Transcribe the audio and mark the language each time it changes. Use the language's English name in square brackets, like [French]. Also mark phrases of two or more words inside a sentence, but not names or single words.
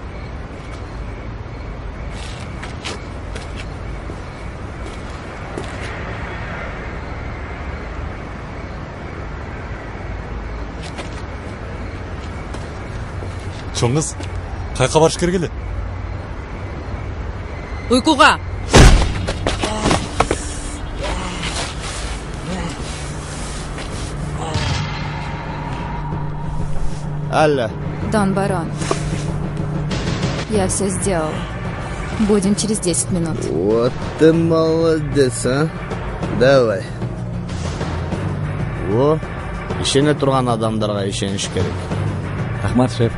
[Kyrgyz] Чоң кыз, кайка барыш керек эле? Уйкуга. Алло. [Russian] Дон Барон. Я все сделал. Будем через 10 минут. Вот ты молодец, а. Давай. [Kyrgyz] О, ишене турган адамдарга ишениш керек. Рахмат, шеф.